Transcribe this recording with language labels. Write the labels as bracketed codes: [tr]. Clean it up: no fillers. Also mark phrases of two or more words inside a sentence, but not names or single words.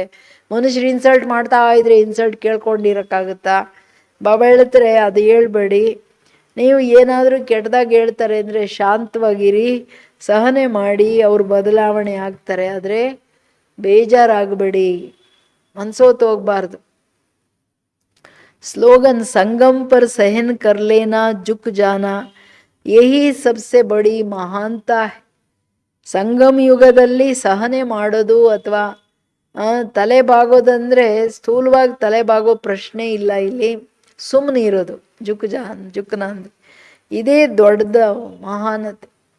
[kn] ಮನುಷ್ಯರು ಇನ್ಸಲ್ಟ್ ಮಾಡ್ತಾ ಇದ್ರೆ ಇನ್ಸಲ್ಟ್ ಕೇಳ್ಕೊಂಡಿರೋಕ್ಕಾಗುತ್ತಾ? ಬಾಬಾ ಹೇಳ್ತಾರೆ ಅದು ಹೇಳ್ಬೇಡಿ. ನೀವು ಏನಾದರೂ ಕೆಟ್ಟದಾಗ ಹೇಳ್ತಾರೆ ಅಂದರೆ ಶಾಂತವಾಗಿರಿ, ಸಹನೆ ಮಾಡಿ, ಅವ್ರು ಬದಲಾವಣೆ ಆಗ್ತಾರೆ. ಆದರೆ ಬೇಜಾರಾಗಬೇಡಿ, ಮನ್ಸೋತು ಹೋಗಬಾರ್ದು. [hi] स्लोगन संगम पर सहन कर लेना, झुक जाना, यही सबसे बड़ी महानता. [kn] ಸಂಗಮ ಯುಗದಲ್ಲಿ ಸಹನೆ ಮಾಡೋದು ಅಥವಾ ತಲೆ ಬಾಗೋದಂದರೆ ಸ್ಥೂಲವಾಗಿ ತಲೆ ಬಾಗೋ ಪ್ರಶ್ನೆ ಇಲ್ಲ. ಇಲ್ಲಿ ಸುಮ್ಮನೆ ಇರೋದು, ಜುಕ್ನ ಅಂದ್ರೆ ಇದೇ ದೊಡ್ಡದ ಮಹಾನತೆ.